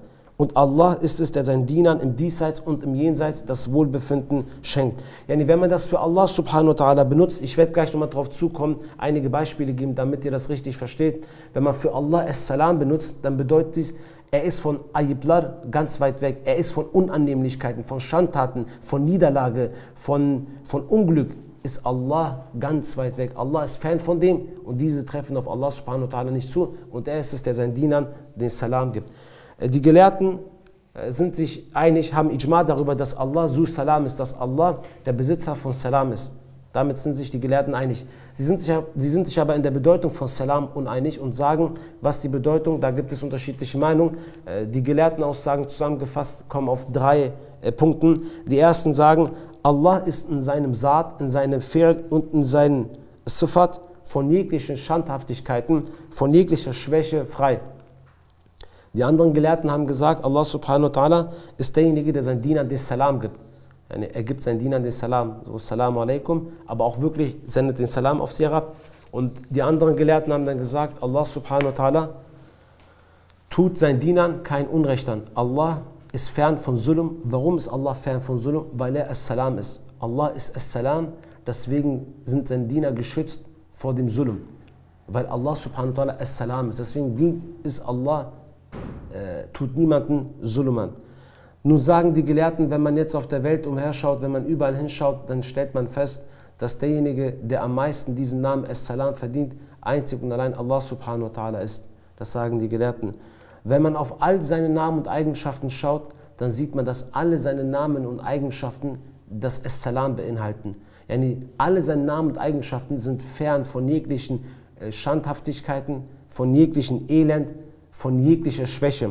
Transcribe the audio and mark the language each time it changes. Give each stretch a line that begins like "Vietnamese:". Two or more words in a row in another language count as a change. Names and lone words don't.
German: Und Allah ist es, der seinen Dienern im Diesseits und im Jenseits das Wohlbefinden schenkt. Yani, wenn man das für Allah
Arabic: سبحانه وتعالى
German: benutzt, ich werde gleich nochmal darauf zukommen, einige Beispiele geben, damit ihr das richtig versteht. Wenn man für Allah As-Salam benutzt, dann bedeutet dies, er ist von Ayiblar ganz weit weg, er ist von Unannehmlichkeiten, von Schandtaten, von Niederlage, von Unglück, ist Allah ganz weit weg. Allah ist fern von dem und diese treffen auf Allah
Arabic: سبحانه وتعالى
German: nicht zu und er ist es, der seinen Dienern den Salam gibt. Die Gelehrten sind sich einig, haben Ijma darüber, dass Allah
Arabic: ذو السلام
German: ist, dass Allah der Besitzer von Salam ist. Damit sind sich die Gelehrten einig. Sie sind sich aber in der Bedeutung von Salam uneinig und sagen, was die Bedeutung, da gibt es unterschiedliche Meinungen. Die Gelehrtenaussagen zusammengefasst kommen auf 3 Punkten. Die ersten sagen, Allah ist in seinem Saat, in seinem Fi'l und in seinen Sifat von jeglichen Schandhaftigkeiten, von jeglicher Schwäche frei. Die anderen Gelehrten haben gesagt, Allah
Arabic: سبحانه وتعالى
German: ist derjenige, der seinen Dienern den Salam gibt. Er gibt seinen Dienern den Salam, so
Arabic: السلام عليكم,
German: aber auch wirklich sendet den Salam auf sie herab. Und die anderen Gelehrten haben dann gesagt, Allah
Arabic: سبحانه وتعالى
German: tut seinen Dienern kein Unrecht an. Allah ist fern von Zulm. Warum ist Allah fern von Zulm? Weil er As-Salam ist. Allah ist As-Salam, deswegen sind seine Diener geschützt vor dem Zulm. Weil Allah
Arabic: سبحانه وتعالى
German: As-Salam ist. Deswegen ist Allah, tut niemanden Zulm an. Nun sagen die Gelehrten, wenn man jetzt auf der Welt umherschaut, wenn man überall hinschaut, dann stellt man fest, dass derjenige, der am meisten diesen Namen As-Salam verdient, einzig und allein Allah
Arabic: سبحانه وتعالى
German: ist. Das sagen die Gelehrten. Wenn man auf all seine Namen und Eigenschaften schaut, dann sieht man, dass alle seine Namen und Eigenschaften das As-Salam beinhalten. Yani alle seine Namen und Eigenschaften sind fern von jeglichen Schandhaftigkeiten, von jeglichen Elend, von jeglicher Schwäche.